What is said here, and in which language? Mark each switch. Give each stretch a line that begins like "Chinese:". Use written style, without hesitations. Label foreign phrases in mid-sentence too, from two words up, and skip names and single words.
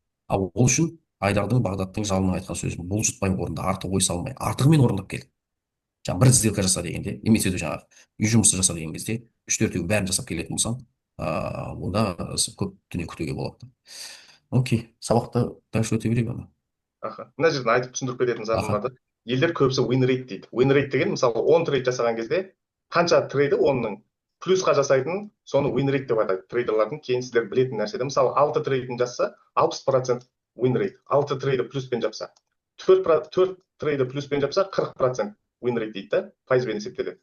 Kazakh: Ал ол үшін Айдардың, Бағдаттың жалының айтқан сөзін бұлжытпай орында, артық ой салмай, артығымен орындап кел. жаңағы бір сделка жаса дегенде, немесе де жаңағы үй жұмысы жаса деген кезде 3-4 бәрін жасап келетін болсаң, онда көп дүние күтуге болады. Окей, сабақты дальше өте берейік оны. Аха. Мына жерден айтып түсіндіріп кететін затым Аха. бар да. Елдер көбісі
English: win rate
Kazakh: дейді.
English: Win rate
Kazakh: деген мысалы 10 трейд жасаған кезде қанша трейді оның плюсқа жасайтын, соны
English: win rate
Kazakh: деп атайды трейдерлардың. Кейін сіздер білетін нәрсе. Мысалы 6 трейдін жасса 60%
English: win rate.
Kazakh: 6 трейді плюспен жапса. 4 трейді плюспен жапса 40%
English: win rate
Kazakh: дейді да, пайызбен есептеледі.